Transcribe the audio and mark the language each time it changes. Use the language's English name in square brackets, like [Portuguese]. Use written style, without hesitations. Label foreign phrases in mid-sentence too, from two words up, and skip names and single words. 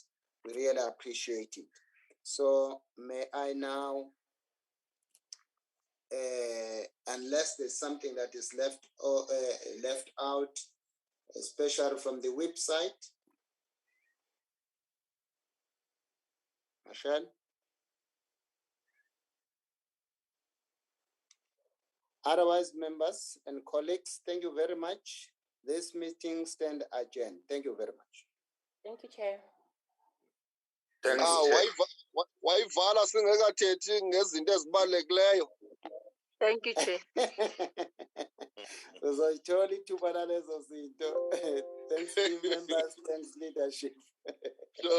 [English] We really appreciate it. So may I now, unless there's something that is left out, especially from the website, Michelle? Otherwise, members and colleagues, thank you very much. This meeting stands adjourned. Thank you very much. Thank you, Chair. Thanks, [Xhosa] wayivala singekathethi ngezinto ezibalulekileyo. [English] Thank you, Chair. [Xhosa] Uzayithola ithuba lalezo zinto. [English] Thanks, team members. Thanks, leadership.